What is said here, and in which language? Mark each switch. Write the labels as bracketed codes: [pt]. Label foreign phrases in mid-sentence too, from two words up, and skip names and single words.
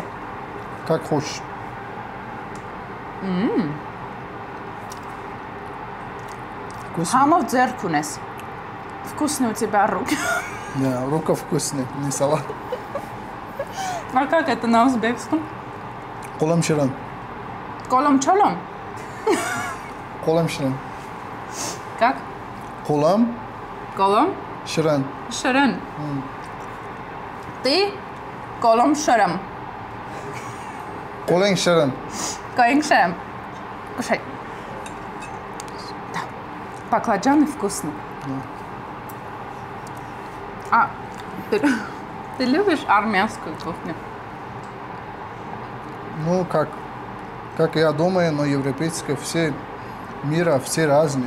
[ru] Как хочешь. Вкусно? [hy] Համով ձեռք ունես. [ru] Вкусные у тебя руки. Да, рука вкусная, не салат. А как это на узбекском? [uz] Қолым ширин. Колом-чолом. Қолым ширин. [ru] Как? [uz] Қолым Колом? ширин. Ширин. Ты колом ширим. Қолың ширин. Коинг ширим. [ru] Кушай. Да. Баклажаны вкусные. А, ты любишь армянскую кухню? Ну, как я думаю, но европейские все мира, все разные.